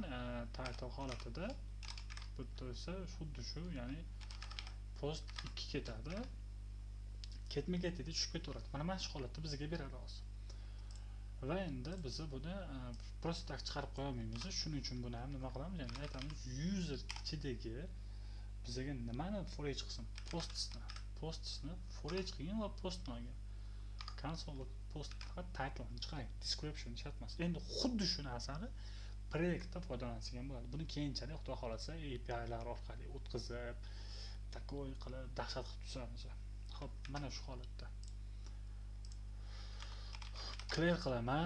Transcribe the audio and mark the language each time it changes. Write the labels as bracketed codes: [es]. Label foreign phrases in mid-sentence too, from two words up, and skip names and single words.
[uz] Title holatida bu esa xuddi shu, ya'ni post 2 ketadi. Ketma ketida tushib ketaveradi. Mana shu holatda bizga beradi hozir. Va endi biz buni [ru] просто так [uz] chiqarib qo'ya olmaymiz. Shuning uchun buni ham nima qilamiz? Ya'ni aytamiz, user ichidagi bizga nimani [en] for each [uz] qilsin? Postsni [en] for each [uz] qilgin va postni olgin. Console post faqat title'ni chiqaring, description chatmas. Endi xuddi shu narsani proyektda foydalansak ham bo'ladi. Buni keyinchalik Xudo xolasa API'lar orqali o'tkazib, takoy qilib, dahshat qilib tuzamiz. Xo'p, mana shu holatda. Clear qilaman.